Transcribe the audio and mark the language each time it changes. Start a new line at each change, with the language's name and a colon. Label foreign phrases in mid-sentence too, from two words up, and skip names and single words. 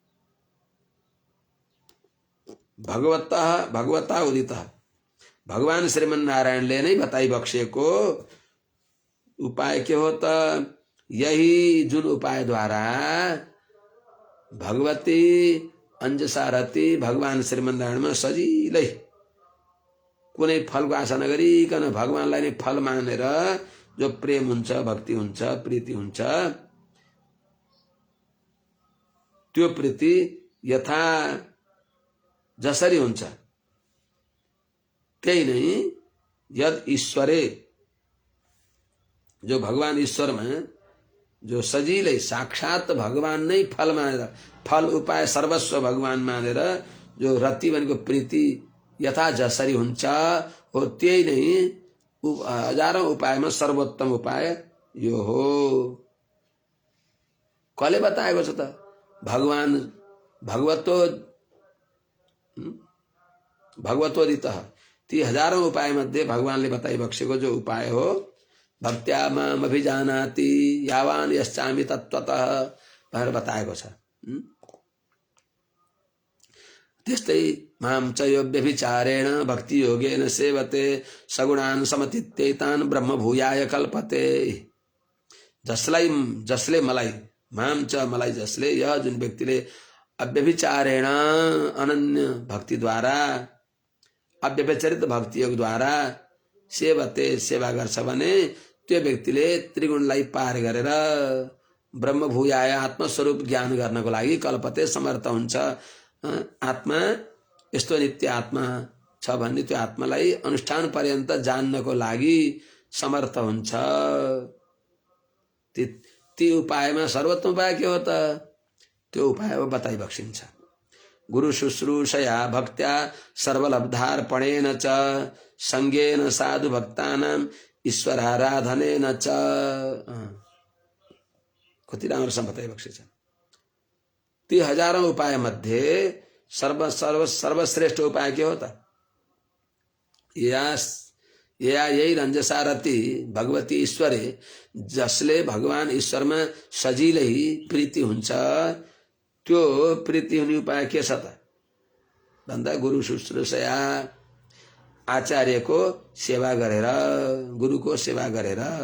Nepali: जो भगवता उदित, भगवान श्रीमन नारायणले नै बताई बक्सेको उपाय के हो त यही जुन उपाय द्वारा भगवती अंजसारथी भगवान श्रीमन नारायणमा सजिलै कुनै फलको आशा नगरिकन भगवानलाई नै फल मानेर जो प्रेम हुन्छ, भक्ति हुन्छ, प्रीति हुन्छ, त्यो प्रीति यथा जसरी हुन्छ त्यही नै
Sanskrit: यद ईश्वरे,
Nepali: जो भगवान ईश्वरमा जो सजिलै साक्षात भगवान नै फल मानेर, फल उपाय सर्वस्व भगवान मानेर जो रति भनेको प्रीति यथा जसरी हुन्छ हो, त्यही नै हजारौं उपायमा सर्वोत्तम उपाय यो हो। कसले बताएको छ त? भगवान भगवतोदित, ती हजारौं उपाय मध्ये भगवानले बताई बक्सेको जो उपाय हो,
Sanskrit: भक्त्या माम अभिजानाति यावान यश्चामि तत्त्वतः
Nepali: भनेर बताएको छ।
Sanskrit: त्यस्तै माम च यो व्यभिचारेण भक्ति योगेन सेवते सगुणान समतित्यैतान ब्रह्म भूयाय कल्पते।
Nepali: जसले मलाई,
Sanskrit: माम च
Nepali: मलाई जसले, यह जुन व्यक्तिले अव्यभिचारेण अनन्य भक्ति द्वारा, अव्यभिचरित भक्ति योग द्वारा सेवते सेवा गर्छ भने त्यो व्यक्तिले त्रिगुणलाई पार गरेर
Sanskrit: ब्रह्म भूयाय
Nepali: आत्मस्वरूप ज्ञान गर्नको लागि कल्पते समर्थ हुन्छ। आत्मा यस्तो नित्य आत्मा छ भन्ने त्यो आत्मालाई अनुष्ठान पर्यन्त जान्नको लागि समर्थ हुन्छ। ती उपायमा सर्वोत्तम उपाय के हो त? त्यो उपाय बताइ बक्सिन्छ।
Sanskrit: गुरु शुश्रूषया भक्त्या सर्वलब्धार्पणेन च संगेन साधु भक्तानां ईश्वराराधनेन च।
Nepali: कति राम्रोसँग बताइ बक्सिन्छ। ती हजारौं उपाय मध्ये सर्वश्रेष्ठ उपाय के हो त? यही रंजसारथी
Sanskrit: भगवती ईश्वरे,
Nepali: जसले भगवान ईश्वरमा सजिलै प्रीति हुन्छ, त्यो प्रीति हुने उपाय के छ त भन्दा
Sanskrit: गुरु शुश्रूषया,
Nepali: आचार्यको सेवा गरेर, गुरुको सेवा गरेर।